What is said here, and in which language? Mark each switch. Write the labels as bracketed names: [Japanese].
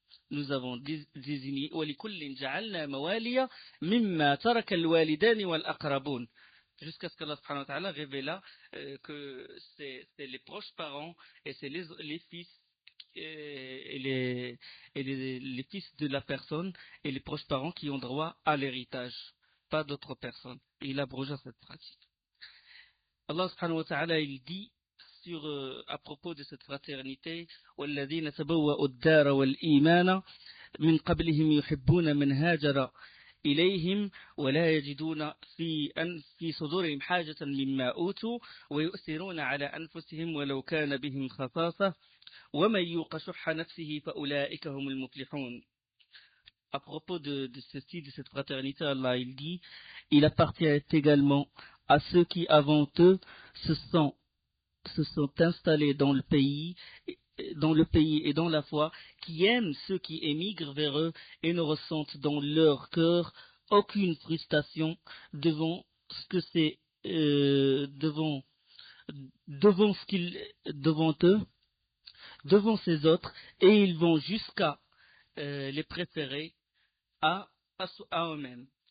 [French] Nous avons désigné [Arabic] وَلِكُلٍّ جَعَلْنَا مَوَالِيَ مِمَّا تَرَكَ الْوَالِدَانِ وَالْأَقْرَبُونَ [French] jusqu'à ce qu'Allah subhanahu wa ta'ala révéla que c'est les proches parents et c'est les fils les fils de la personne et les proches parents qui ont droit à l'héritage, pas d'autres personnes. Et il abrogea cette pratique. Allah subhanahu wa ta'ala il dit à propos de cette fraternité [Arabic] وَالَّذِينَ تَبَوَّأُوا الدَّارَ وَالْإِيمَانَ من قبلهم يحبون من هاجر إليهم ولا يجدون في صدورهم حاجة مما أوتوا ويؤثرون على أنفسهم ولو كان بهم خصاصة ومن يوق شح نفسه فأولئك هم المفلحون. [French] À propos de ceci, de cette fraternité, Allah il dit, il appartient également à ceux qui avant eux se sont installés dans le pays et dans la foi, qui aiment ceux qui émigrent vers eux et ne ressentent dans leur cœur aucune frustration devant ce que c'est devant eux, devant ces autres, et ils vont jusqu'à les préférer à eux-mêmes.